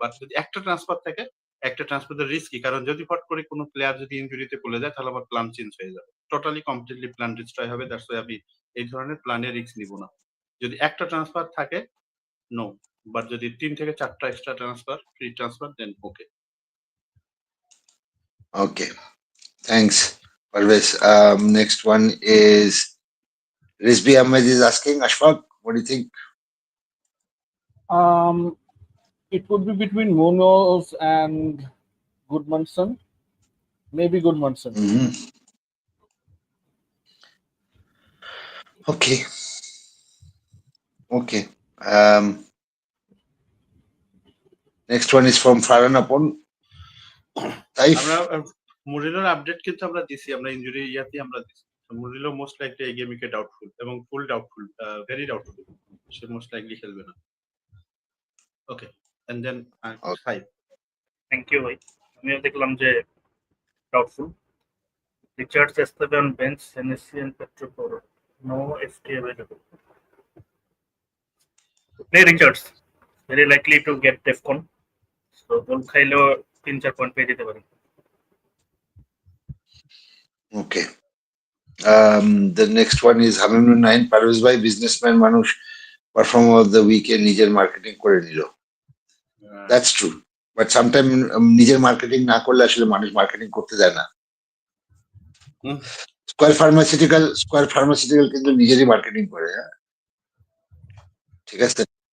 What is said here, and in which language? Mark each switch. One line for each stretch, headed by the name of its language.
Bangla: But যদি একটা transfer থাকে, একটা ট্রান্সফার রিস্কি, কারণ যদি ফট করে কোনো প্লেয়ার যদি ইনজুরিতে পড়ে যায় তাহলে আবার প্ল্যান চেঞ্জ হয়ে যাবে, টোটালি কমপ্লিটলি প্ল্যান ডিস্ট্রয় হবে।
English: that's why
Bangla: আমি এই ধরনের প্ল্যানে রিস্ক নিব না। যদি একটা ট্রান্সফার থাকে নো, বাট যদি 3 থেকে 4টা extra transfer free transfer then okay.
English: Okay, thanks, Parvez. Next one is Rizvi Ahmed is asking, Ashfaq, what do you think? It would be between Munoz and Goodmanson. Maybe Goodmanson. Mhm. Okay. Okay. Next one is from Farhan Upon. Taif.
Bangla: আমরা মুরিলোর update কিন্তু আমরা দিছি, আমরা injury আমরা দিছি। Murilo
English: most likely
Bangla: এই গেমে doubtful এবং ফুল ডাউটফুল, ভেরি ডাউটফুল, সে মোস্ট লাইকলি খেলবে না।
English: Okay, and then 5। Thank you
Bangla: ভাই। আমিও দেখলাম যে doubtful.
English: Richards Estevao on bench, Senesi and Pedro Porro, no FT available. Play Richards, very likely to get defcon, so
Bangla: goal খাইলেও 3-4 point পেয়ে যেতে পারে।
English: Okay. The next one is Hamimul 9. Parvez bhai, businessman Manush, performer of the weekend,
Bangla: নিজের marketing করে নিল।
English: That's true. But sometimes
Bangla: নিজের marketing না করলে আসলে মানুষ মার্কেটিং করতে যায় না। স্কয়ার ফার্মাসিউটিক্যাল কিন্তু নিজেরই মার্কেটিং করে, হ্যাঁ, ঠিক আছে।